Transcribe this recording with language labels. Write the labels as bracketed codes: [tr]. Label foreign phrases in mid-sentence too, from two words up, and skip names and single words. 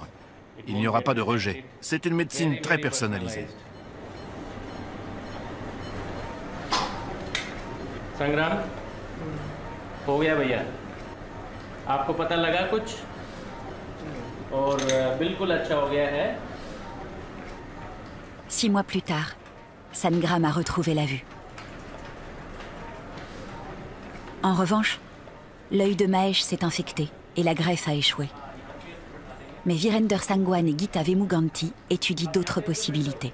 [fr] Il n'y aura pas de rejet. C'est une médecine très personnalisée. Sangram, [hi] हो गया भैया. आपको पता लगा कुछ? और बिल्कुल अच्छा हो गया है. [fr] 6 mois plus tard, Sangram a retrouvé la vue. En revanche, l'œil de Mahesh s'est infecté et la greffe a échoué. Mais Virender Sangwan et Geeta Vemuganti étudient d'autres possibilités.